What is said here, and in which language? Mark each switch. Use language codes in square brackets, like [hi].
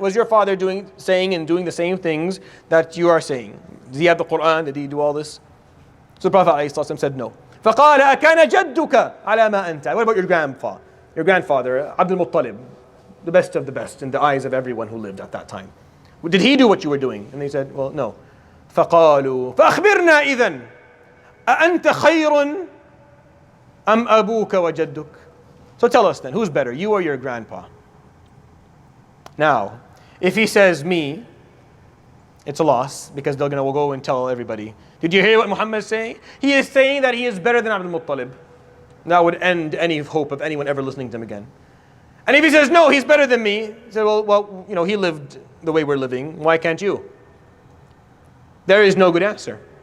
[en] Was your father saying and doing the same things that you are saying? Does he have the Quran? Did he do all this? So the Prophet ﷺ said no. [ar] فقال أكان جدك على ما أنت? [en] What about your grandfather? Your grandfather, Abdul Muttalib, the best of the best in the eyes of everyone who lived at that time. Did he do what you were doing? And they said, well, no. [ar] فقالوا فأخبرنا إذن أأنت خير أم أبوك وجدك? [en] So tell us then, who's better, you or your grandpa? Now, if he says me, it's a loss because they're going to go and tell everybody. Did you hear what Muhammad is saying? He is saying that he is better than Abdul Muttalib. That would end any hope of anyone ever listening to him again. And if he says, no, he's better than me, he said, well, he lived the way we're living. Why can't you? There is no good answer.